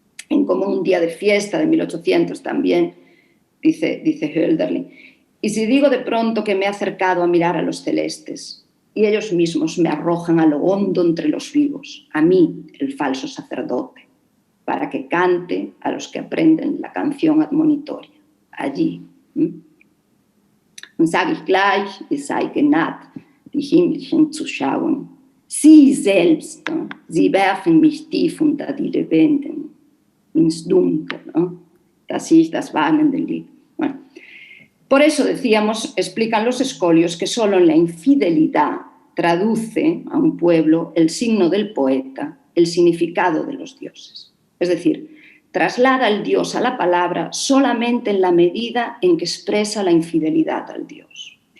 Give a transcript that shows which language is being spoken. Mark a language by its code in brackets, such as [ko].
[es] En como un día de fiesta de 1800 también, dice Hölderlin. Y si digo de pronto que me he acercado a mirar a los celestes y ellos mismos me arrojan a lo hondo entre los vivos, a mí, el falso sacerdote, para que cante a los que aprenden la canción admonitoria, allí. [de] Und sage ich gleich, es sei genaht, die Himmlischen zu schauen. Sie selbst, sie werfen mich tief unter die Lebenden, ins Dunkel, dass ich das wanende Lied. [es] Bueno, por eso decíamos, explican los escolios, que solo en la infidelidad traduce a un pueblo el signo del poeta, el significado de los dioses. Es decir, traslada al Dios a la palabra solamente en la medida en que expresa la infidelidad al Dios.